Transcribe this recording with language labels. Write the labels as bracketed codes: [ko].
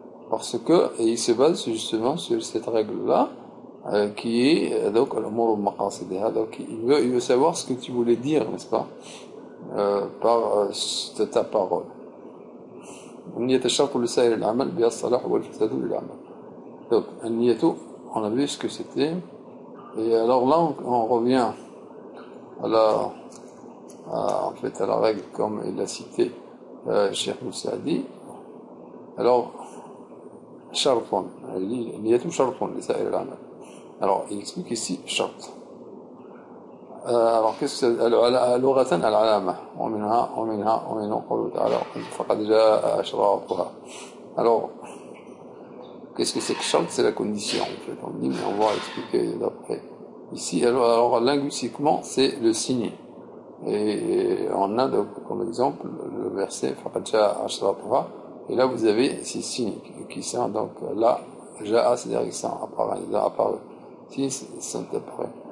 [fr] Parce que, et ils se basent justement sur cette règle-là, qui est donc l'umur maqasidiha. Donc il veut savoir ce que tu voulais dire, n'est-ce pas, par ta parole. [ar] النية الشرط لسائر العمل بها الصلاح والفساد للعمل. [fr] Donc النية, on a vu ce que c'était, et alors là on revient en fait à la règle comme il l'a cité Cheikh Moussaadi. Alors [ar] شرط, [fr] il dit [ar] النية شرط لسائر العمل. [fr] Alors il explique ici شرط. alors qu'est-ce que c'est [ar] لغة العلامة ومنه قوله تعالى فقد جاء أشراطها. [fr] Alors qu'est-ce que c'est que shart? C'est la condition en fait. On dit, mais on va expliquer d'après. Ici, alors linguistiquement, c'est le signe. Et on a donc comme exemple le verset [ar] فَقَدْ جَاءَ أَشْرَاطُهَا, [fr] et là vous avez ces signes qui sont donc là, جاء, c'est-à-dire qu'ils sont apparus, ils sont apparus.